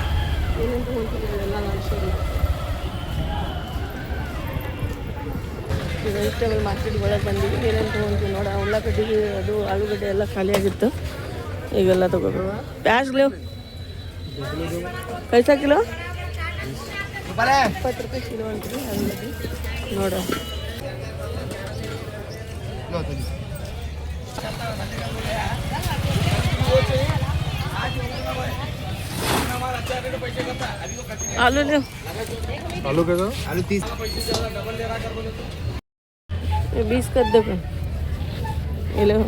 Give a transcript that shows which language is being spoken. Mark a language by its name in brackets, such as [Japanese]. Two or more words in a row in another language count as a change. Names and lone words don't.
[Kannada] ಏನೇನು ತೊಗೊಳ್ತೀನಿ ಎಲ್ಲ ನಾನು ಶೇರ್ ಈಗ [English] vegetable market [Kannada] ಒಳಗೆ ಬಂದಿವಿ. ಏನೇನು ತೊಗೊಂತೀವಿ ನೋಡ. ಉಳ್ಳಾಗಡ್ಡಿ ಅದು ಆಲೂಗಡ್ಡೆ ಎಲ್ಲ ಖಾಲಿ ಆಗಿತ್ತು. ಈಗೆಲ್ಲ ತೊಗೋಬೇಕು. [Hindi] प्याज़ लेव कैसा किलो [Kannada] 20 ರೂಪಾಯಿ ಕಿಲೋ ಅಂತೀವಿ ಆಲೂಗಡ್ಡೆ ನೋಡ. [Hindi] आलू ले आलू का आलू 30 ये 20 कर दो ये लो.